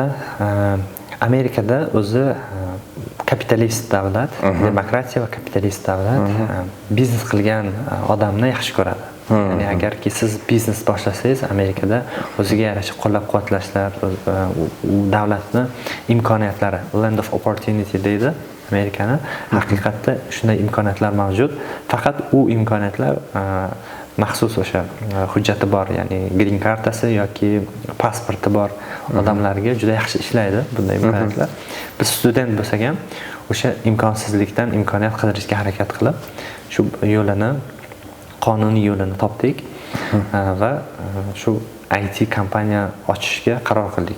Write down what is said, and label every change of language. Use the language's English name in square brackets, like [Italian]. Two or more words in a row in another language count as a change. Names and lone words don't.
[Uzbek] Amerikada o'zi kapitalist davlat, demokratiya va kapitalist davlat biznes qilgan odamni yaxshi ko'radi. Ya'ni agarki siz biznes boshlasangiz, Amerikada o'ziga yarasha qo'llab-quvvatlashlar, u davlatni imkoniyatlari, [English] land of opportunity [Uzbek] deydi Amerikani. Haqiqatda shunday imkoniyatlar mavjud. Faqat u imkoniyatlar maxsus o'sha hujjati bor, ya'ni green kartasi yoki pasporti bor odamlarga juda yaxshi ishlaydi bunday imkoniyatlar. Biz student bo'lsak ham o'sha imkonsizlikdan imkoniyat qidirishga harakat qilib, shu yo'lini, qonuniy yo'lini topdik va shu IT kompaniya ochishga qaror qildik.